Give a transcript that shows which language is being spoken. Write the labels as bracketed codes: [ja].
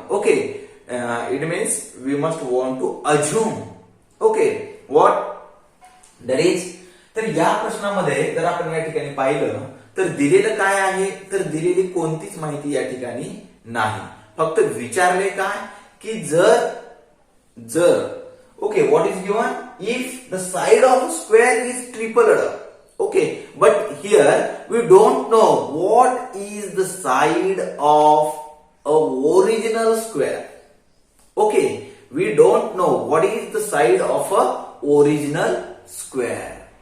[en] Okay, it means we must want to assume. Okay, what that is. [mr] तर या प्रश्नामध्ये जर आपण या ठिकाणी पाहिलं तर दिलेलं काय आहे, तर दिलेली कोणतीच माहिती या ठिकाणी नाही. फक्त विचारले काय की जर [en] Okay, what is given? If the side of a square is tripled. Okay, but here we don't know what is the side of a original square. Okay, we don't know what is the side of a original square.